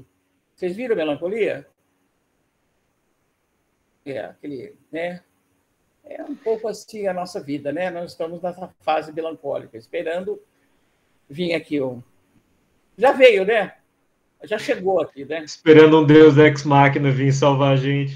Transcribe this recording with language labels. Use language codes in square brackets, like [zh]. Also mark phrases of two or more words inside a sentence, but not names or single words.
[pt] Vocês viram Melancolia? Né? É um pouco assim a nossa vida, né? Nós estamos nessa fase melancólica, esperando vir aqui Já veio, né? Já chegou aqui, né? Esperando um [la] Deus ex machina [pt] vir salvar a gente.